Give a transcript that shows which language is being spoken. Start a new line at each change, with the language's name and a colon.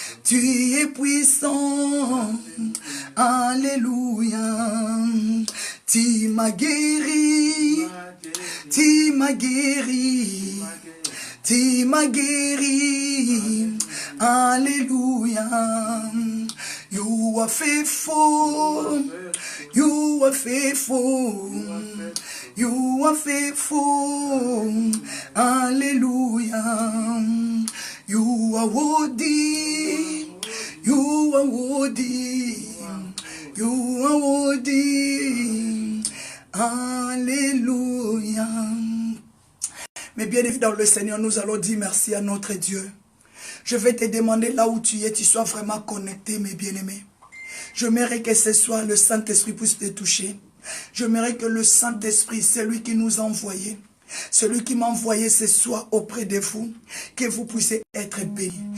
French: Tu es puissant, alléluia. Tu m'as guéri, tu m'as guéri, tu m'as guéri, alléluia.
English: You are faithful, you are faithful, you are faithful, alléluia. You are worthy, you are worthy, you are worthy, alléluia.
French: Mais bien évidemment, dans le Seigneur, nous allons dire merci à notre Dieu. Je vais te demander là où tu es, tu sois vraiment connecté, mes bien-aimés. J'aimerais que ce soir, le Saint-Esprit puisse te toucher. J'aimerais que le Saint-Esprit, celui qui nous a envoyés, celui qui m'a envoyé ce soir auprès de vous, que vous puissiez être bénis.